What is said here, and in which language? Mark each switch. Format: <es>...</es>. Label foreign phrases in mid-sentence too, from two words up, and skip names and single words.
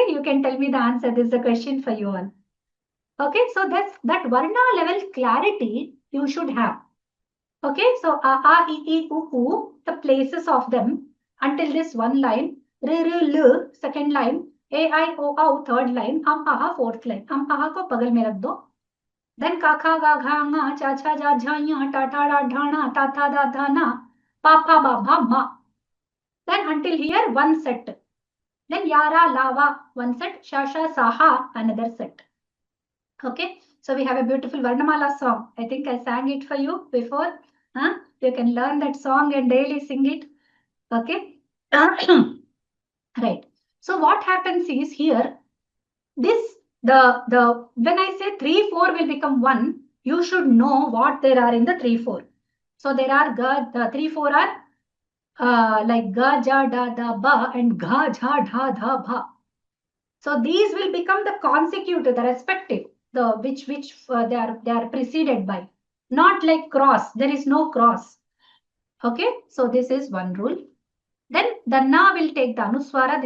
<en>You can tell me the answer. This is a question for you all. Okay? So that Varna level clarity you should have. Okay, so e, u, the places of them until this one line, l, second line, o, third line, fourth line.</en> <hi>को बगल में रख दो.</hi> <sa>Then ka, kha, ga, gha, nga, cha, cha, ja, jha, nya, ta, ta, da, dha, na, ta, tha, da, dha, na, pa, pha, ba, bha, ma.</sa> <en>Then until here, one set. Then yara, lava, one set, shasha, saha, another set. Okay, so we have a beautiful Varnamala song. I think I sang it for you before. You can learn that song and daily sing it. Okay. Right. So what happens is here, when I say 3, 4 will become 1, you should know what there are in the 3, 4. So there are the 3, 4 are like ga, ja, da, da, ba and gha, jha, dha, dha, bha. So these will become the consecutive, the respective, the which they are preceded by. Not like cross. There is no cross. Okay. So this is one rule. Then the na will take the anuswara.</en>